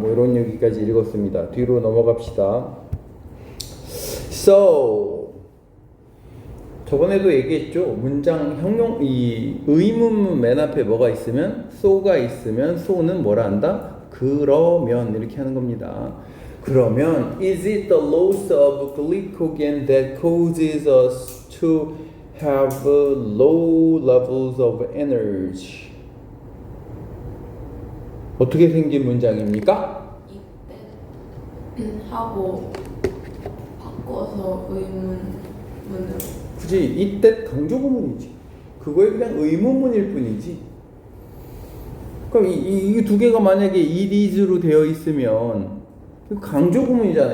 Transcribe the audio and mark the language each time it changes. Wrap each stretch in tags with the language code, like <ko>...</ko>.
<ko>뭐 이런 얘기까지 읽었습니다. 뒤로 넘어갑시다. So 저번에도 얘기했죠. 문장 형용 이 의문문 맨 앞에 뭐가 있으면 so가 있으면 so는 뭐라 한다? 그러면 이렇게 하는 겁니다. 그러면</ko> <en>is it the loss of glycogen that causes us to have low levels of energy?</en> <ko>어떻게 생긴 문장입니까? 이때 하고 바꿔서 의문문으로. 굳이 이때 강조구문이지. 그거에 그냥 의문문일 뿐이지. 그럼 이 두 개가 만약에 it is로 되어 있으면 강조구문이잖아.</ko>